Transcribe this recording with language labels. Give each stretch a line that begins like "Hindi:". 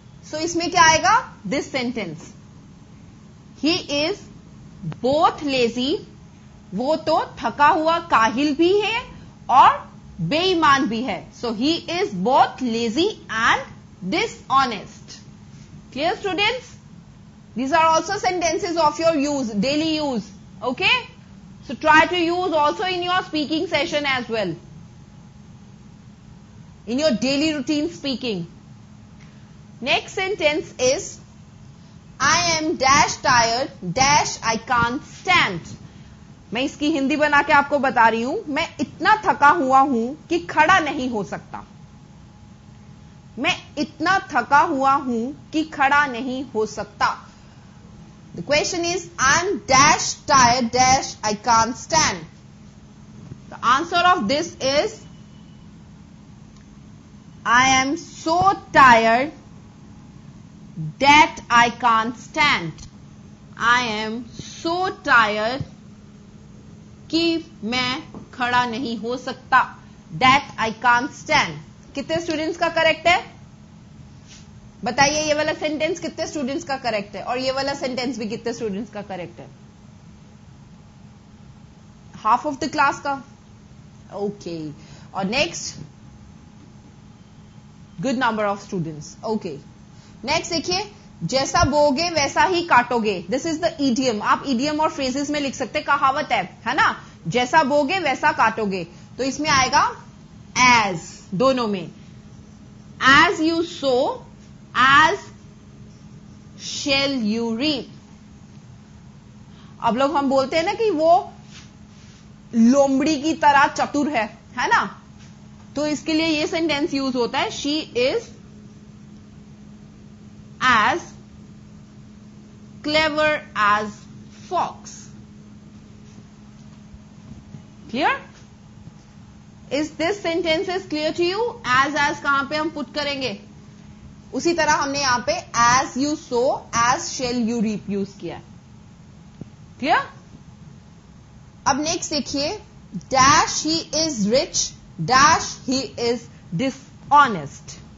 Hindi: सो इसमें क्या आएगा?
English: this sentence, he is both lazy,
Hindi: वो तो थका हुआ काहिल भी है और बेईमान भी है।
English: So he is both lazy and dishonest. Clear students? These are also sentences of your use, daily use. Okay? So try to use also in your speaking session as well. In your daily routine speaking. Next sentence is, I am dash tired, dash I can't stand.
Hindi: मैं इसकी हिंदी बना के आपको बता रही हूं, मैं इतना थका हुआ हूं कि खड़ा नहीं हो सकता। मैं इतना थका हुआ हूं कि खड़ा नहीं हो सकता।
English: The question is, I'm dash tired, dash I can't stand. The answer of this is, I am so tired that I can't stand. I am so tired
Hindi: कि मैं खड़ा नहीं हो सकता।
English: That I can't stand.
Hindi: कितने students का correct है? बताइए, ये वाला सेंटेंस कितने स्टूडेंट्स का करेक्ट है और ये वाला सेंटेंस भी कितने स्टूडेंट्स का करेक्ट है?
English: Half of the class का। Okay, और next, good number of students.
Hindi: Okay, next देखिए, जैसा बोगे वैसा ही काटोगे।
English: This is the idiom.
Hindi: आप ईडियम और फ्रेजेस में लिख सकते, कहावत है ना? जैसा बोगे वैसा काटोगे, तो इसमें आएगा एज, दोनों में।
English: As you sow as shall you reap.
Hindi: अब लोग हम बोलते हैं ना कि वो लोमड़ी की तरह चतुर है ना? तो इसके लिए ये सेंटेंस यूज होता है,
English: she is as clever as fox. Clear? Is this sentence is clear to you?
Hindi: as कहां पे हम पुट करेंगे? उसी तरह हमने यहां पे
English: as you sow, as shall you reap
Hindi: use किया। क्लियर? अब नेक्स्ट देखिए,
English: Dash he is rich, dash he is dishonest.